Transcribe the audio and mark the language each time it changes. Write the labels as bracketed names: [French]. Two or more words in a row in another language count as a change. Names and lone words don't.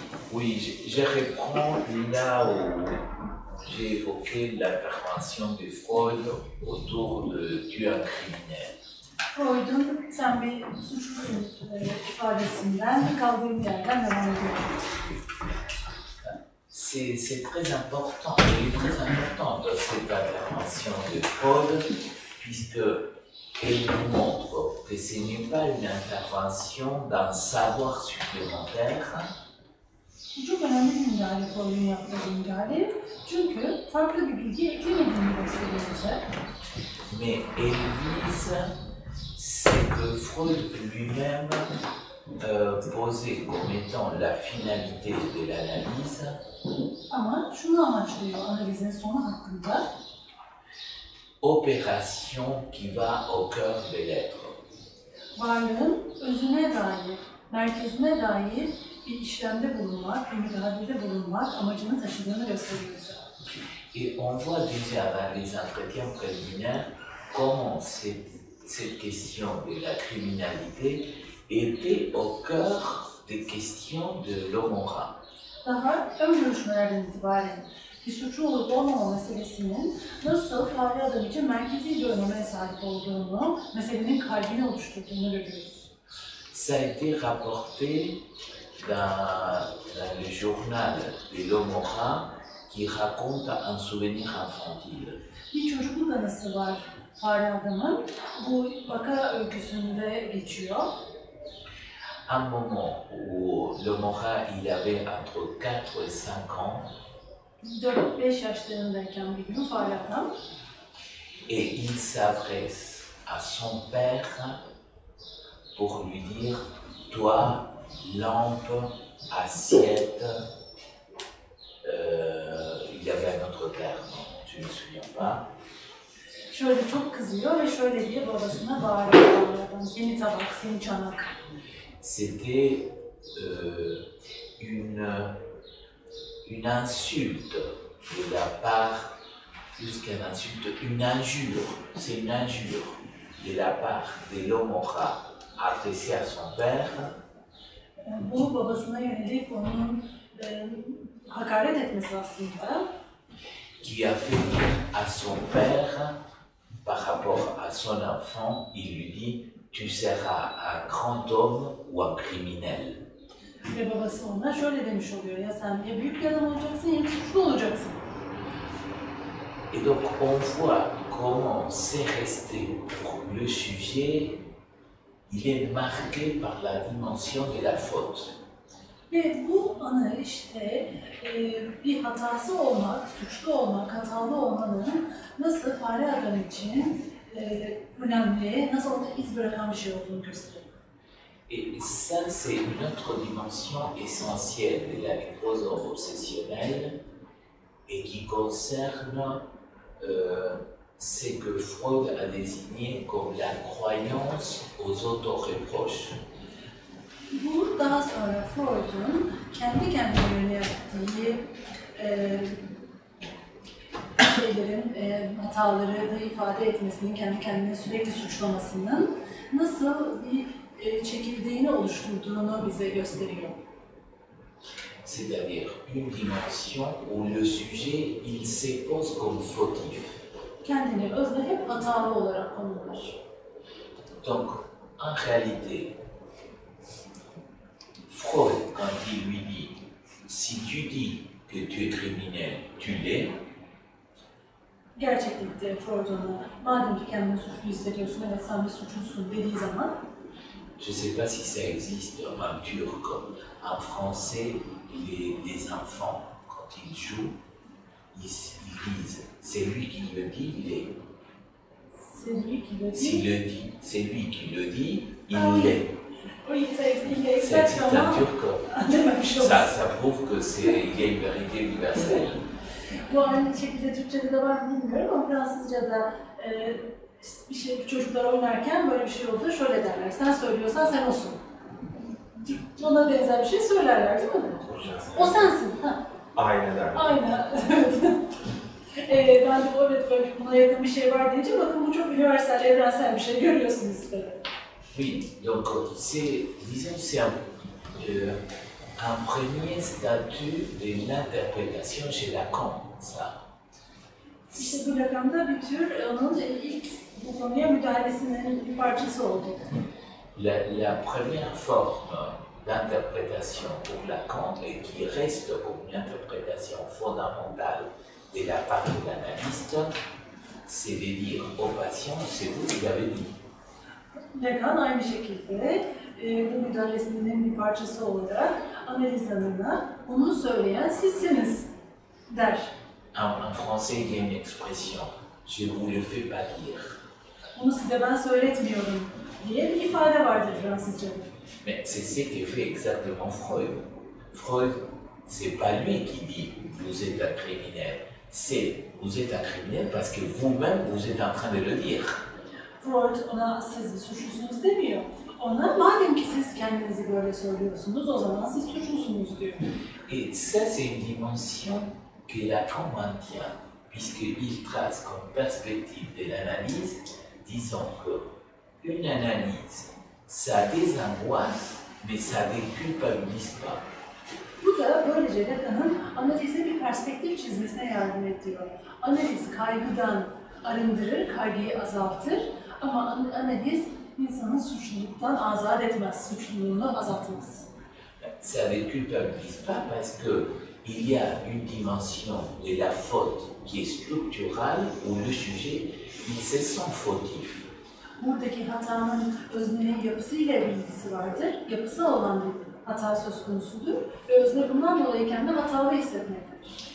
[French] Oui, je reprends là où j'ai évoqué l'intervention de Freud autour du criminel. [Turkish] Freud'un sen bir suçlusun ifadesinden kaldığım yerden devam ediyorum. [French] C'est très important, il est très important dans cette intervention de Freud, puisqu'elle nous montre que ce n'est pas une intervention d'un savoir supplémentaire. [Turkish] Bu çok önemli bir müdahale, Freud'un yaptığı bir müdahale. Çünkü farklı bir bilgi eklemediğini gösteriyor bize. [French] Mais elle vise ce que Freud lui-même posait comme étant la finalité de l'analyse. [Turkish] Ama şunu amaçlıyor analizin sonu hakkında. [French] Opération qui va au cœur de l'être. [Turkish] Varlığın özüne dair, merkezine dair bir işlemde bulunmak, bir müdahalede bulunmak amacını taşıdığını gösteriyor bize. [French] Et on voit déjà dans les entretiens préliminaires comment cette question de la criminalité était au cœur des questions de l'Omora. [Turkish] Daha ön görüşmelerden itibaren bir suçlu olup olmama meselesinin nasıl fare adam için merkezi bir öneme sahip olduğunu, meselenin kalbini oluşturduğunu görüyoruz. [French] Ça a été rapporté dans le journal de l'Omora qui raconte un souvenir infantile. [Turkish] Bir çocukluk anısı var fare adamın. Bu vaka öyküsünde geçiyor. [French] Un moment où l'Omora il avait entre 4 et 5 ans. [Turkish] 4-5 yaşlarındayken bir gün fare adam. [French] Et il s'adresse à son père pour lui dire toi, lampe, assiette, il y avait un autre terme, je ne me souviens pas. [Turkish] Şöyle çok kızıyor ve şöyle diye babasına bağırıyor. Seni tabak, seni çanak. [French] C'était une insulte de la part, plus qu'une insulte, une injure. C'est une injure de la part de l'Omora adressée à son père. [Turkish] Bu babasına yönelik onun hakaret etmesi aslında. [French] Qui a fait dire à son père, par rapport à son enfant, il lui dit tu seras un grand homme ou un criminel. [Turkish] Ve babası ona şöyle demiş oluyor, ya sen ya büyük bir adam olacaksın ya suçlu olacaksın. [French] Et donc on voit comment c'est resté pour le sujet, il est marqué par la dimension de la faute. [Turkish] Ve bu anı işte bir hatası olmak, suçlu olmak, hatalı olmanın nasıl fare adam için önemli, nasıl orada iz bırakan bir şey olduğunu gösteriyor. [French] Et ça, c'est une autre dimension essentielle de la névrose obsessionnelle et qui concerne ce que Freud a désigné comme la croyance aux autoreproches. [Turkish] Bu daha sonra Freud'un kendi kendine yönelttiği şeylerin, hataları da ifade etmesinin, kendi kendine sürekli suçlamasının nasıl bir çekirdeğini oluşturduğunu bize gösteriyor. [French] C'est-à-dire une dimension où le sujet, il se pose comme fautif. [Turkish] Kendini özne hep hatalı olarak konumlar. [French] Donc, en réalité, Freud, quand il lui dit si tu dis que tu es criminel, tu l'es. [Turkish] Gerçeklikte Freud ona, madem ki kendini suçlu hissediyorsun, evet sen bir suçlusun dediği zaman, [French] je ne sais pas si ça existe en turc, en français, les enfants, quand ils jouent, ils disent c'est lui qui le dit, il est. C'est lui qui le dit. S'il le dit, c'est lui qui le dit, il l'est. Oui, ça existe Ça existe en turc. [Turkish] Anlamamış [French] Ça prouve qu'il y a une vérité universelle. [Turkish] Bu aynı şekilde Türkçe'de de var mı bilmiyorum ama Fransızca'da bir şey çocuklar oynarken böyle bir şey oldu şöyle derler. Sen söylüyorsan sen olsun. Ona benzer bir şey söylerler değil mi? O sensin. Ha. Aynen öyle. Aynen. Ben de evet böyle buna yakın bir şey var deyince bakın bu çok universal, evrensel bir şey görüyorsunuz tabii. [French] Oui, donc c'est, disons, c'est un premier statut de l'interprétation chez Lacan, ça. [Turkish] İşte bu Lacan'da bir tür onun ilk bu konuya müdahalesinin bir parçası oldu. [French] La première forme d'interprétation pour Lacan, et qui reste comme une interprétation fondamentale de la part de l'analyste, c'est de dire au patient, c'est vous qui l'avez dit. [Turkish] Lacan aynı şekilde bu müdahalesinin bir parçası olarak analiz alanına bunu söyleyen sizsiniz der. [French] En français, il y a une expression, je ne vous le fais pas dire. [Turkish] Bunu size ben söyletmiyorum diye bir ifade vardır Fransızca'da. [French] Mais c'est ce que fait exactement Freud. Freud, c'est pas lui qui dit vous êtes un criminel, c'est vous êtes un criminel parce que vous-même vous êtes en train de le dire. [Turkish] Freud ona siz bir suçlusunuz demiyor. Ona madem ki siz kendinizi böyle söylüyorsunuz o zaman siz suçlusunuz diyor. [French] Et ça, c'est une dimension que Lacan maintient, puisqu'il trace comme perspective de l'analyse, disant qu'une analyse, ça désangoisse, mais ça ne déculpabilise pas. [Turkish] Bu da böylece Lacan'ın analize bir perspektif çizmesine yardım ediyor. Analiz kaygıdan arındırır, kaygıyı azaltır ama analiz insanı suçluluktan azat etmez, suçluluğunu azaltmaz. [French] Ça ne déculpabilise pas parce qu'il y a une dimension de la faute qui est structurale où le sujet, il se sent fautif. [Turkish] Buradaki hatanın öznenin yapısıyla bir ilgisi vardır. Yapısal olan bir hata söz konusudur ve özne bundan dolayı kendini hatalı hissetmektedir.